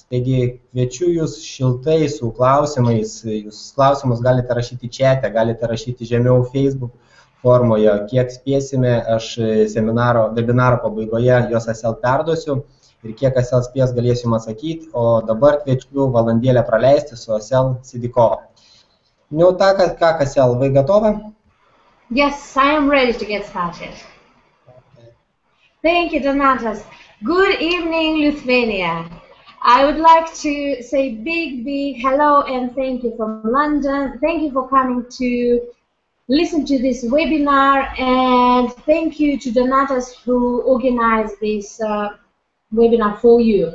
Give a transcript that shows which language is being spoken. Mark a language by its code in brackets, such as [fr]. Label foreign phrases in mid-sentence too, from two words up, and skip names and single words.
[lt] Taigi kviečiu jūs šiltai su klausimais, jūs klausimus galite rašyti čiate, galite rašyti žemiau Facebook formoje, kiek spėsime, aš webinaro pabaigoje juos perduosiu. Ir kiek spės galėsim atsakyti, o dabar kviečiu valandėlę praleisti su Sidikova. [ru] Ну так, как, вы готовы? [en] Yes, I am ready to get started. Okay. Thank you, Donatas. Good evening, Lithuania. I would like to say big hello and thank you from London. Thank you for coming to listen to this webinar, and thank you to Donatas who organized this webinar for you.